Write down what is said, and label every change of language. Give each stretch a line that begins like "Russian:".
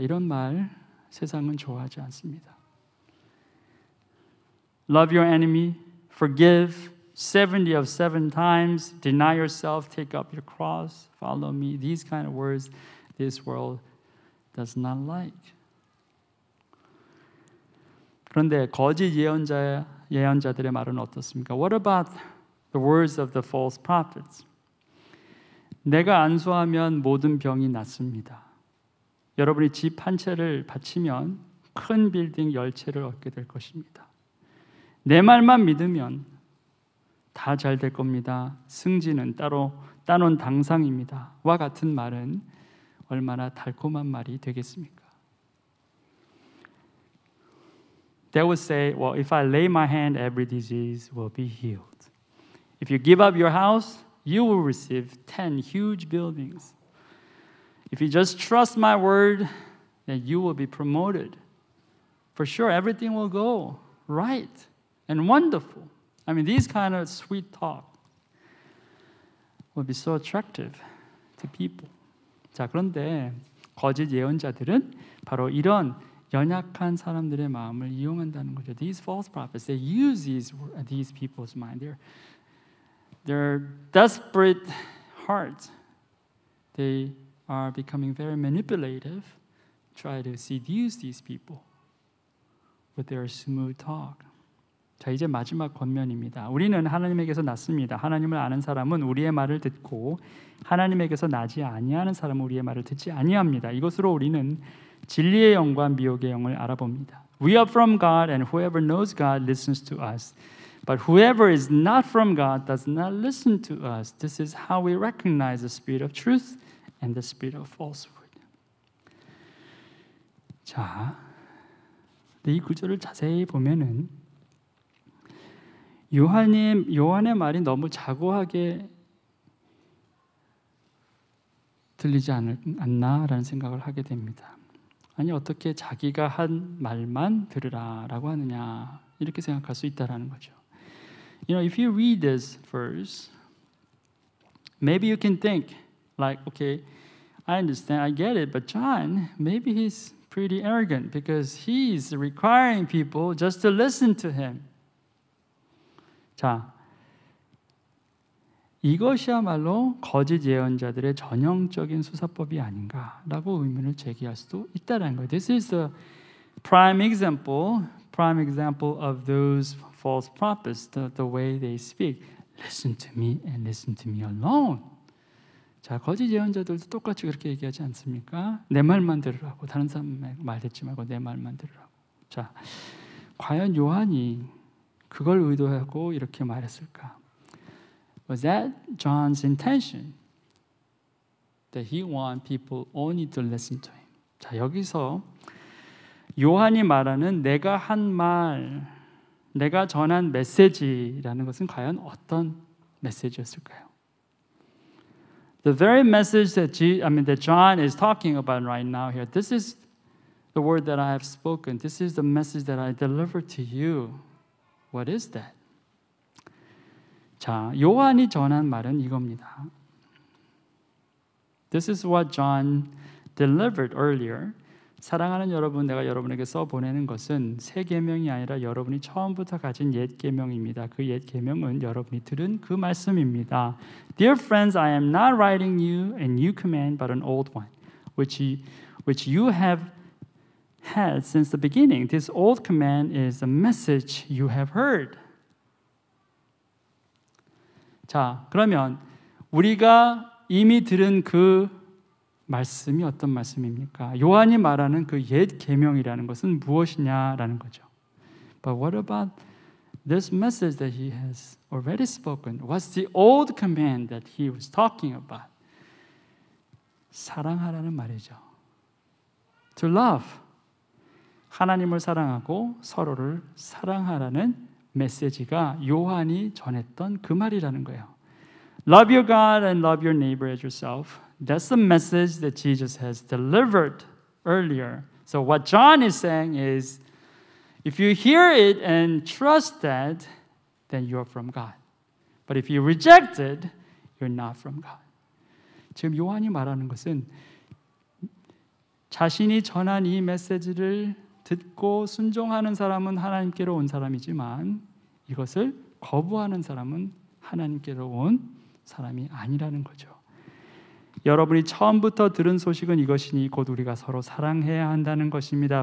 Korean: 이런 말 세상은 좋아하지 않습니다.
English: Love your enemy, forgive, 70 of 7 times, deny yourself, take up your cross, follow me. These kind of words this world does not like.
Korean: 그런데 거짓 예언자들의 말은 어떻습니까?
English: What about the words of the false prophets?
Korean: 내가 안수하면 모든 병이 낫습니다. 여러분이 집 한 채를 바치면 큰 빌딩 10채를 얻게 될 것입니다. 내 말만 믿으면 다 잘 될 겁니다. 승진은 따놓은 당상입니다. 와 같은 말은 얼마나 달콤한 말이 되겠습니까?
English: They would say, well, if I lay my hand, every disease will be healed. If you give up your house, you will receive 10 huge buildings. If you just trust my word, then you will be promoted. For sure, everything will go right and wonderful. I mean, these kind of sweet talk will be so attractive to people.
Korean: 자, 그런데 거짓 예언자들은 바로 이런 연약한 사람들의 마음을 이용한다는 거죠.
English: These false prophets, they use these people's mind. Their desperate hearts, they are becoming very manipulative, try to seduce these people with their smooth talk.
Korean: 자, 이제 마지막 권면입니다. 우리는 하나님에게서 났습니다. 하나님을 아는 사람은 우리의 말을 듣고 하나님에게서 나지 아니하는 사람은 우리의 말을 듣지 아니합니다. 이것으로 우리는 진리의 영과 미혹의 영을 알아봅니다.
English: We are from God, and whoever knows God listens to us. But whoever is not from God does not listen to us. This is how we recognize the spirit of truth and the spirit of falsehood.
Korean: 자, 이 구절을 자세히 보면은 요한의 말이 너무 자고하게 들리지 않나라는 생각을 하게 됩니다. 아니 어떻게 자기가 한 말만 들으라라고 하느냐 이렇게 생각할 수 있다라는 거죠.
English: You know, if you read this verse, maybe you can think like, okay, I understand, I get it, but John, maybe he's pretty arrogant because he's requiring people just to listen to him.
Korean: 자, 이것이야말로 거짓 예언자들의 전형적인 수사법이 아닌가라고 의문을 제기할 수도 있다는 거예요.
English: This is the prime example of those false prophets, the way they speak. Listen to me and listen to me alone.
Korean: 자, 거짓 예언자들도 똑같이 그렇게 얘기하지 않습니까? 내 말만 들으라고. 다른 사람의 말 듣지 말고 내 말만 들으라고. 자, 과연 요한이 그걸 의도하고 이렇게 말했을까?
English: Was that John's intention? That he want people only to listen to him.
Korean: 자, 여기서 요한이 말하는 내가 한 말, 내가 전한 메시지라는 것은 과연 어떤 메시지였을까요?
English: The very message that John is talking about right now here. This is the word that I have spoken. This is the message that I delivered to you. What is that?
Korean: 자, 요한이 전한 말은 이겁니다.
English: This is what John delivered earlier.
Korean: 사랑하는 여러분, 내가 여러분에게 써보내는 것은 새 계명이 아니라 여러분이 처음부터 가진 옛 계명입니다. 그 옛 계명은 여러분이 들은 그 말씀입니다.
English: Dear friends, I am not writing you a new command, but an old one, which you have had since the beginning. This old command is a message you have heard.
Korean: 자, 그러면 우리가 이미 들은 그 말씀이 어떤 말씀입니까? 요한이 말하는 그 옛 계명이라는 것은 무엇이냐라는 거죠.
English: But what about this message that he has already spoken? What's the old command that he was talking about?
Korean: 사랑하라는 말이죠.
English: To love.
Korean: 하나님을 사랑하고 서로를 사랑하라는 메시지가 요한이 전했던 그 말이라는 거예요.
English: Love your God and love your neighbor as yourself. That's the message that Jesus has delivered earlier. So what John is saying is, if you hear it and trust that, then you are from God. But if you reject it, you're not from God.
Korean: 지금 요한이 말하는 것은 자신이 전한 이 메시지를 듣고 순종하는 사람은 하나님께로 온 사람이지만 이것을 거부하는 사람은 하나님께로 온 사람이 아니라는 거죠. 여러분이 처음부터 들은 소식은 이것이니 곧 우리가 서로 사랑해야 한다는 것입니다.